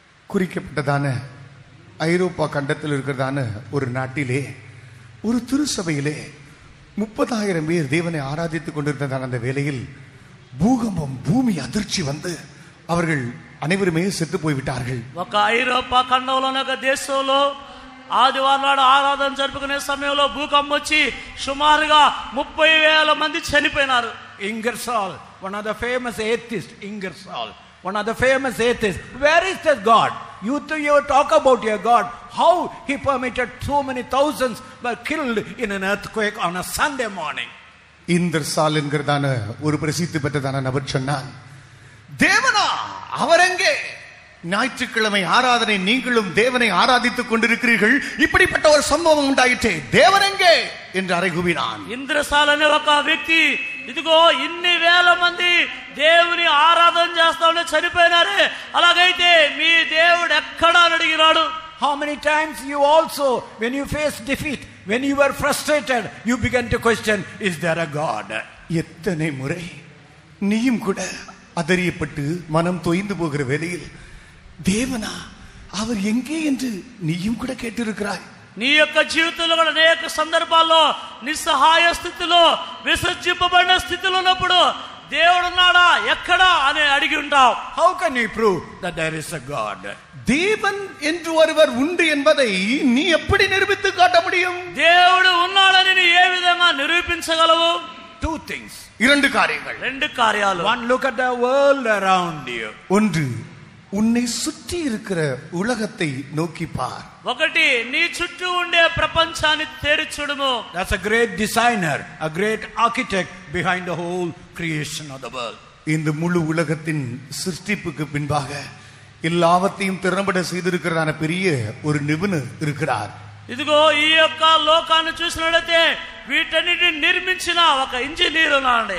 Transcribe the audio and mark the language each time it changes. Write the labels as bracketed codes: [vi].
[ta] குறிக்கப்பட்டதான ஐரோப்பா கண்டத்தில் இருக்கிறதான ஒரு நாட்டிலே ஒரு திருச்சபையிலே 30,000 பேர் தேவனை ஆராதித்துக் கொண்டிருந்ததான அந்த வேளையில் பூகம்பம், பூமி அதிர்ச்சி வந்து அவர்கள் அனைவருமே செத்து போய்விட்டார்கள். [te] ఒక ఐరోపా ఖండంలోని ఒక దేశంలో ఆదివారం నాడు ఆరాధన జరుపుకునే సమయంలో భూకంపం వచ్చి సుమారుగా 30,000 మంది చనిపోయినారు. [en] Ingersoll, one of the famous atheists, Ingersoll, one of the famous atheists. Where is that God? You talk about your God. How he permitted so many thousands were killed in an earthquake on a Sunday morning? [ta] இந்தர்சால் என்கிறதான ஒரு பிரசித்தி பெற்றதான நபர் சொன்னான், தேவனா அவர் எங்கே? ஞாயிற்றுக்கிழமை ஆராதனை நீங்களும் தேவனை ஆராதித்துக் கொண்டிருக்கிறீர்கள், இப்படிப்பட்ட ஒரு சம்பவம் உண்டாயிற்றே, தேவன் எங்கே என்று அறைகூவினான். [te] ఇంద్రసాల్ అనే ఒక వ్యక్తి, ఇదిగో ఇన్ని వేల మంది దేవుని ఆరాధన చేస్తా ఉంటే చనిపోయినారే, అలాగైతే మీ దేవుడు ఎక్కడా అని అడిగినాడు. [en] How many times you also, when you face defeat, when you were frustrated, you began to question, is there a God? [ta] எத்தனை முறை நீயும் கூட அதறியப்பட்டு மனம் தொய்ந்து போகிற வேளையில் தேவனா அவர் எங்கே என்று நீயும் கூட கேட்டிருக்கிறாய். [te] నీ యొక్క జీవితంలో కూడా అనేక సందర్భాల్లో నిస్సహాయ స్థితిలో, విసర్జింపబడిన స్థితిలో ఉన్నప్పుడు దేవుడు ఉన్నాడా ఎక్కడా అని అడిగి ఉంటావు. [en] How can you prove that there is a God? [ta] தேவன் என்று ஒருவர் உண்டு என்பதை நீ எப்படி நிரூபித்து காட்ட முடியும்? [te] దేవుడు ఉన్నాడని నీ ఏ విధంగా నిరూపించగలవు? [en] two things. [ta] இரண்டு காரியங்கள். [te] రెండు కార్యాలు. [en] One, look at the world around you. [ta] ஒன்று, உன்னை சுற்றி இருக்கிற உலகத்தை நோக்கி பார். [te] ఒకటి, నీ చుట్టూ ఉండే ప్రపంచాన్ని తేరి చూడుము. [en] That's a great designer, a great architect behind the whole creation of the world. [ta] இந்த முழு உலகத்தின் சிருஷ்டிப்புக்கு பின்பாக எல்லாவற்றையும் திறம்பட செய்திருக்கிறதான பெரிய ஒரு நிபுணர் இருக்கிறார். [te] ఇదిగో ఈ యొక్క లోకాన్ని చూసినట్లయితే వీటన్నిటిని నిర్మించిన ఒక ఇంజనీర్ ఉన్నాడు.